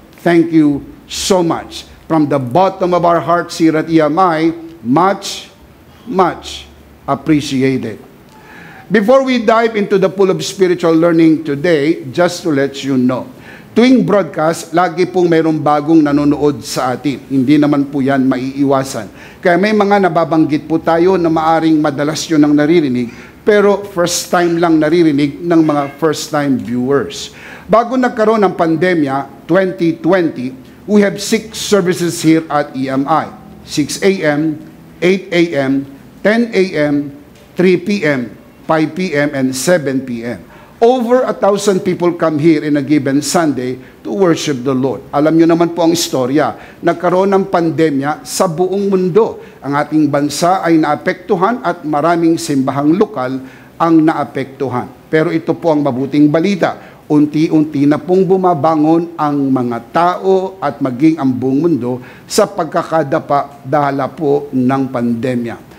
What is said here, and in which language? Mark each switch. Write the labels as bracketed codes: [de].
[en] Thank you so much. From the bottom of our hearts here at EMI, much, much appreciated. Before we dive into the pool of spiritual learning today, just to let you know, [tl] tuwing broadcast, lagi pong mayroong bagong nanonood sa atin. Hindi naman po yan maiiwasan. Kaya may mga nababanggit po tayo na maaring madalas yun ang naririnig, pero first time lang naririnig ng mga [en] first time viewers. [tl] Bago nagkaroon ng pandemya, [en] 2020, we have 6 services here at EMI. 6 a.m., 8 a.m., 10 a.m., 3 p.m., 5 p.m., and 7 p.m. Over 1,000 people come here in a given Sunday to worship the Lord. [tl] Alam nyo naman po ang istorya. Nagkaroon ng pandemya sa buong mundo. Ang ating bansa ay naapektuhan at maraming simbahang lokal ang naapektuhan. Pero ito po ang mabuting balita. Unti-unti na pong bumabangon ang mga tao at maging ang buong mundo sa pagkakadapa dahil po ng pandemya.